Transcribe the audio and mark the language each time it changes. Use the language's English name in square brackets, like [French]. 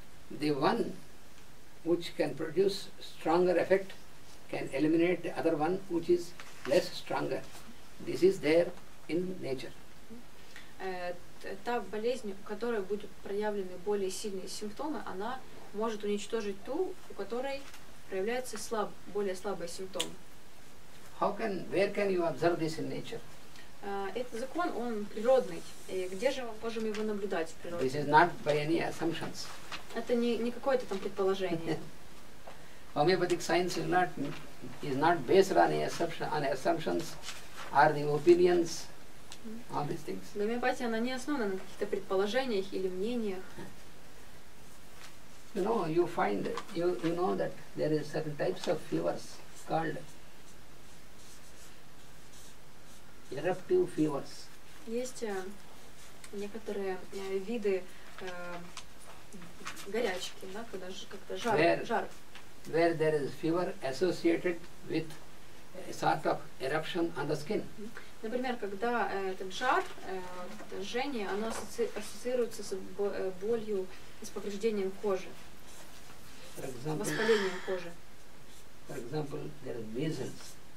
[English] the one which can produce stronger effect can eliminate the other one which is less stronger. This is there in nature. [Russian] Та болезнь, у которой будут проявлены более сильные симптомы, она может уничтожить ту, у которой проявляются более слабые симптомы. [English] Where can you observe this in nature? [Russian] Этот закон, он природный. И где же мы можем его наблюдать в природе? [English] This is not by any assumptions. [Russian] Это не какое-то там предположение. [English] Homeopathic science is not based on assumptions or the opinions, all these things. [Russian] Гомеопатия, она не основана на каких-то предположениях или мнениях. [English] You know, you know that there is certain types of fevers called eruptive fevers. [Russian] Есть некоторые виды горячки, да, когда как-то жар. [English] Where there is fever associated with a sort of eruption on the skin. [Russian] Например, когда этот жар, жжение, оно ассоциируется с болью и с повреждением кожи, воспалением кожи. [English] For example, there is measles.